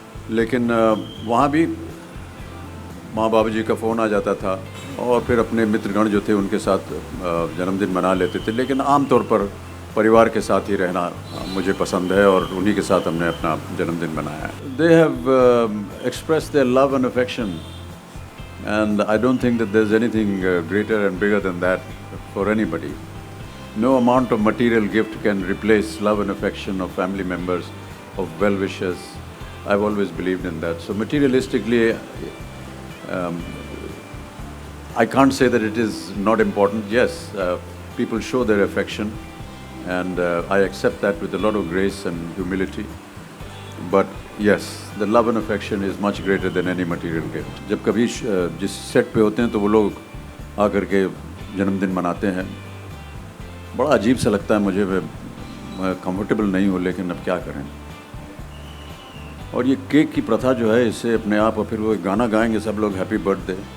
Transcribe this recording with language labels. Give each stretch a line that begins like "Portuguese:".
Hindi: लेकिन वहाँ भी माँ बाबूजी का फ़ोन आ जाता था, और फिर अपने मित्रगण जो थे उनके साथ जन्मदिन मना लेते थे। लेकिन आमतौर पर परिवार के साथ ही रहना मुझे पसंद है, और उन्हीं के साथ हमने अपना जन्मदिन मनाया है।
English: They have expressed their love and affection, and I don't think that there is anything greater and bigger than that for anybody. No amount of material gift can replace love and affection of family members, of well-wishers. I've always believed in that. So materialistically, I can't say that it is not important. Yes, people show their affection, and I accept that with a lot of grace and humility. But yes, the love and affection is much greater than any material gift.
Hindi: जब कभी जिस set पे होते हैं तो वो लोग आकर के जन्मदिन मनाते हैं, बड़ा अजीब सा लगता है मुझे। मैं कंफर्टेबल नहीं हूँ, लेकिन अब क्या करें। और ये केक की प्रथा जो है, इससे अपने आप, और फिर वो गाना गाएंगे सब लोग
English: Happy birthday.